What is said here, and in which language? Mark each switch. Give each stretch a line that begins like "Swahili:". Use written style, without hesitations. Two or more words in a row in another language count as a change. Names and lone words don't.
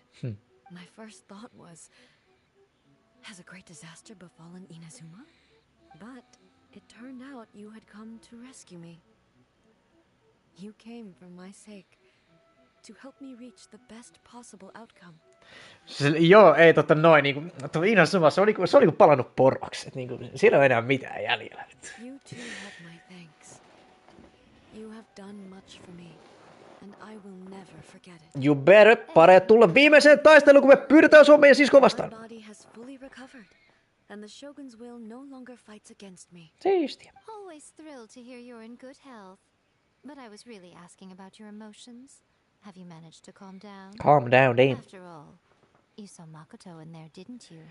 English: My first thought was, has a great disaster befallen Inazuma? But it turned out you had come to rescue me. You came for my sake, to help me reach the best possible outcome.
Finnish: Joo, ei noin niinku tuo Inazuma, se oli kuin palannut poroksi. Niinku siinä ei ole enää mitään jäljellä.
English: You too have my thanks. You have done much for me, and I will never forget it. You better
Finnish: pare tulla viimeiseen taisteluun, kun me pyydetään Suomen siskoa vastaan.
English: My body has fully recovered, and the Shogun's will no longer fights against me.
Finnish: Siistiä.
English: Always thrilled to hear you're in good health. But I was really asking about your emotions. Have you managed to calm down? Calm down, Dane. After all, you saw Makoto in there, didn't you?